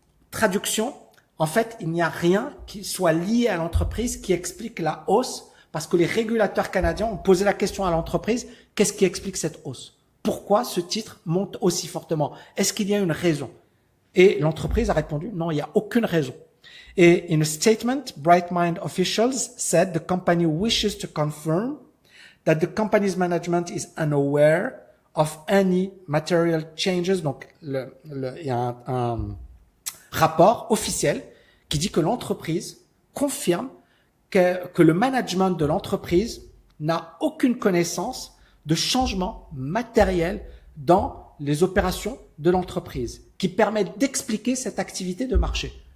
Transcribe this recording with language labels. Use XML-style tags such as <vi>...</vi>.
<fr>Traduction, en fait, il n'y a rien qui soit lié à l'entreprise qui explique la hausse parce que les régulateurs canadiens ont posé la question à l'entreprise, qu'est-ce qui explique cette hausse? Pourquoi ce titre monte aussi fortement? Est-ce qu'il y a une raison? Et l'entreprise a répondu, non, il n'y a aucune raison.</fr> <en>Et in a statement, Bright Mind officials said the company wishes to confirm that the company's management is unaware of any material changes.</en> <fr>Donc, il y a un rapport officiel qui dit que l'entreprise confirme que le management de l'entreprise n'a aucune connaissance de changements matériels dans les opérations de l'entreprise qui permettent d'expliquer cette activité de marché.</fr>